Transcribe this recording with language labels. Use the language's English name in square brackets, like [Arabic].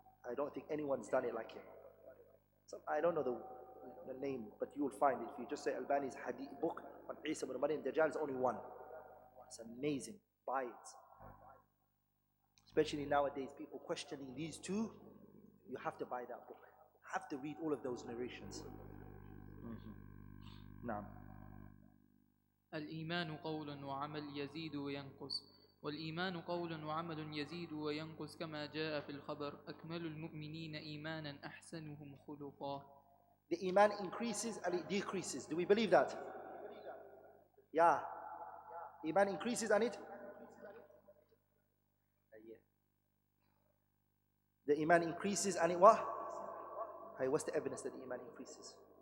[English] I don't think anyone's done it like him. So I don't know the name, but you will find it. If you just say Albani's hadith book on Isa ibn Maryam, Dajjal is only one. It's amazing. Buy it. Especially nowadays, people questioning these two, you have to buy that book. You have to read all of those narrations. Now. [Arabic] الإيمان قول وعمل يزيد وينقص والإيمان قول وعمل يزيد وينقص كما جاء في الخبر أكمل المؤمنين إيمانا أحسنهم خلقا. [English] The iman increases and it decreases. Do we believe that? Yeah. Iman increases and it? The iman increases and it what? Hey, what's the evidence that the iman increases?